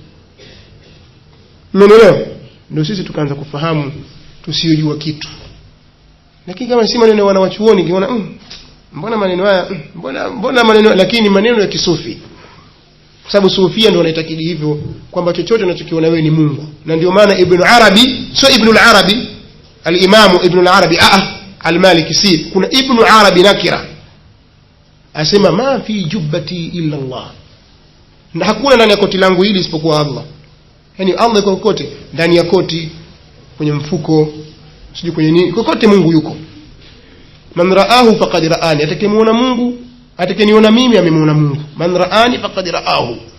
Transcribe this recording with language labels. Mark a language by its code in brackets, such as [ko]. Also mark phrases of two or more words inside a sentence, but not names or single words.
[sw] Ndio sisi tukaanza kufahamu tusiyojua kitu. Lakini kama si maneno wanawachuoni kiona mbona maneno haya mbona maneno, lakini maneno ya kisufi, kwa sababu sufia ndio wanaitakidi hivyo kwamba chochote unachokiona wewe ni Mungu. Na ndio maana Ibn Arabi, sio Ibn al-Arabi al-Imam Ibn al-Arabi al-Maliki, si kuna Ibn Arabi nakira, asema [ar] ما في الجبة إلا الله, [sw] na hakuna ndani ya koti langu hili isipokuwa Allah. Yani Allah yuko kote, ndani ya koti, kwenye mfuko, sijui kwenye nini, kokote Mungu yuko. [ar] من رآه فقد رآني, [sw] atakayemuona Mungu, atakayeniona mimi amemuona Mungu. [ar] من رآني فقد رآه.